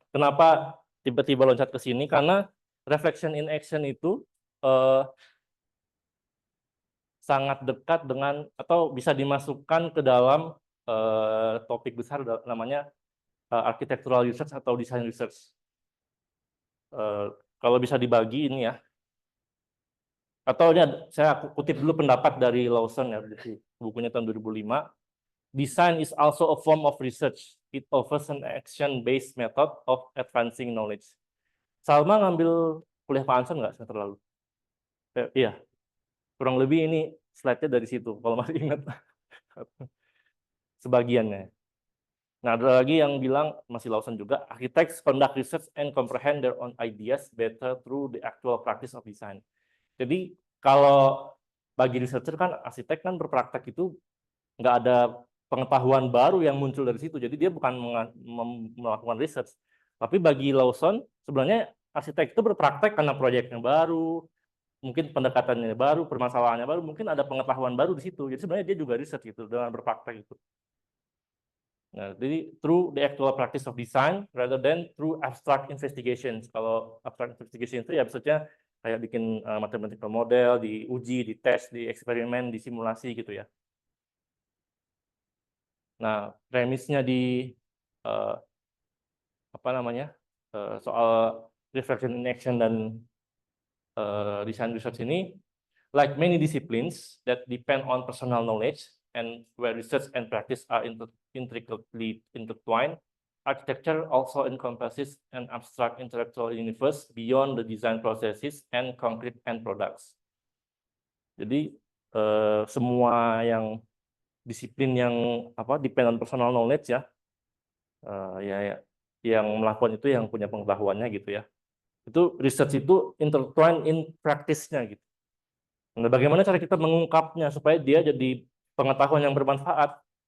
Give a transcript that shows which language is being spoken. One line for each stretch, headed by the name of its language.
Indonesian: Kenapa tiba-tiba loncat ke sini? Karena reflection in action itu sangat dekat dengan atau bisa dimasukkan ke dalam topik besar namanya architectural research atau design research. Kalau bisa dibagi ini ya, atau ini saya kutip dulu pendapat dari Lawson ya, di bukunya tahun 2005.
English: Design is also a form of research. It offers an action-based method of advancing knowledge.
Indonesian: Salma ngambil kuliah Pak Anson nggak semester lalu? Iya, kurang lebih ini slide-nya dari situ, kalau masih ingat sebagiannya. Nah, ada lagi yang bilang, masih Lawson juga,
English: architects conduct research and comprehend their own ideas better through the actual practice of design.
Indonesian: Jadi, kalau bagi researcher kan, arsitek kan berpraktek itu nggak ada pengetahuan baru yang muncul dari situ. Jadi dia bukan melakukan research. Tapi bagi Lawson, sebenarnya arsitek itu berpraktek karena proyeknya baru, mungkin pendekatannya baru, permasalahannya baru, mungkin ada pengetahuan baru di situ. Jadi sebenarnya dia juga research gitu dengan berpraktek itu. Nah, jadi
English: through the actual practice of design rather than through abstract investigations.
Indonesian: Kalau abstract investigation itu ya maksudnya kayak bikin mathematical model, diuji, dites, di eksperimen, di simulasi gitu ya. Nah, premisnya di apa namanya soal reflection in action dan design research ini,
English: like many disciplines that depend on personal knowledge and where research and practice are intricately intertwined, architecture also encompasses an abstract intellectual universe beyond the design processes and concrete end products.
Indonesian: Jadi semua yang disiplin yang
English: depend on personal knowledge
Indonesian: ya, ya yang melakukan itu yang punya pengetahuannya gitu ya. Itu research itu
English: intertwine in practice-
Indonesian: nya gitu. Nah, bagaimana cara kita mengungkapnya supaya dia jadi pengetahuan yang bermanfaat?